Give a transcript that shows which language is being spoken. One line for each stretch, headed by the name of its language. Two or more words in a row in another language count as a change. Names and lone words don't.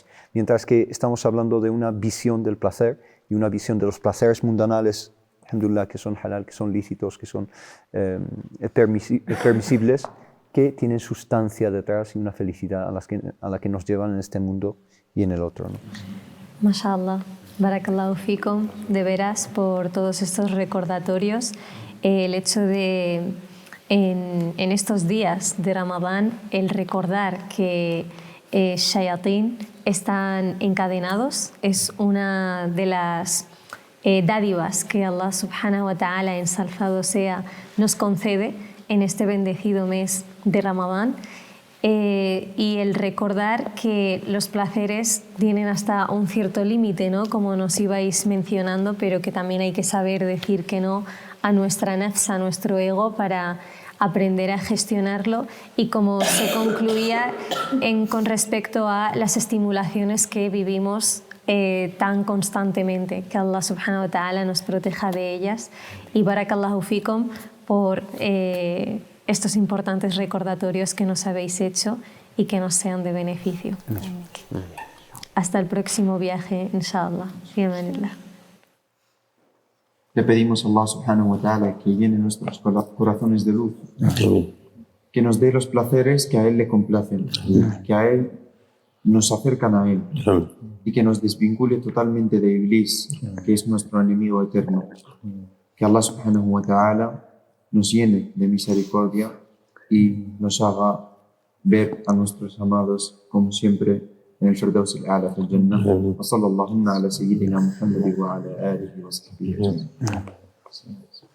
Spanish: Mientras que estamos hablando de una visión del placer y una visión de los placeres mundanales, alhamdulillah, que son halal, que son lícitos, que son permisibles, que tienen sustancia detrás y una felicidad a la que nos llevan en este mundo y en el otro, ¿no?
Arabic: ما شاء الله، بارك الله فيكم,
Spanish: de veras, por todos estos recordatorios. El hecho de, en estos días de Ramadán, el recordar que shayatín están encadenados es una de las dádivas que Allah
Arabic: سبحانه وتعالى,
Spanish: ensalzado sea, nos concede en este bendecido mes de Ramadán, y el recordar que los placeres tienen hasta un cierto límite, ¿no? Como nos ibais mencionando, pero que también hay que saber decir que no a nuestra nafs, a nuestro ego, para aprender a gestionarlo, y como se concluía con respecto a las estimulaciones que vivimos tan constantemente, que Allah
Arabic: سبحانه وتعالى
Spanish: nos proteja de ellas. Y
Arabic: بارك الله فيكم
Spanish: por estos importantes recordatorios que nos habéis hecho y que nos sean de beneficio. Hasta el próximo viaje, inshallah. Bienvenida. Le pedimos a Allah
Arabic: سبحانه وتعالى
Spanish: que llene nuestros corazones de luz, que nos dé los placeres que a Él le complacen, que a Él nos acercan a Él, y que nos desvincule totalmente de Iblis, que es nuestro enemigo eterno. Que Allah
Arabic: سبحانه وتعالى
Spanish: nos llene de misericordia y nos haga ver a nuestros amados como siempre en el
Arabic: الفردوس الأعلى في الجنة. وصلى الله على سيدنا محمد وعلى آله وصحبه أجمعين.